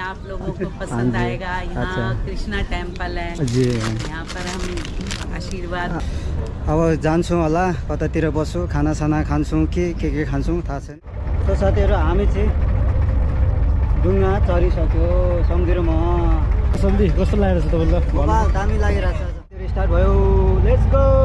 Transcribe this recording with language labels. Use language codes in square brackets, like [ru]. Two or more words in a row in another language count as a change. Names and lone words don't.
[hi] आप लोगों को पसंद आएगा। यहाँ कृष्णा टेम्पल है जी, यहाँ पर हम आशीर्वाद। [ne] अब जान्छौँ होला कतातिर बस्छु, खानासाना खान्छौँ कि के खान्छौँ थाहा छैन। तो साथीहरू हामी चाहिँ डुङ्गा चढिसक्यो समुद्रमा। सन्धि कस्तो लागिरहेछ तपाईँलाई? दामी लागिरहेछ। स्टार्ट भयो, [en] let's go.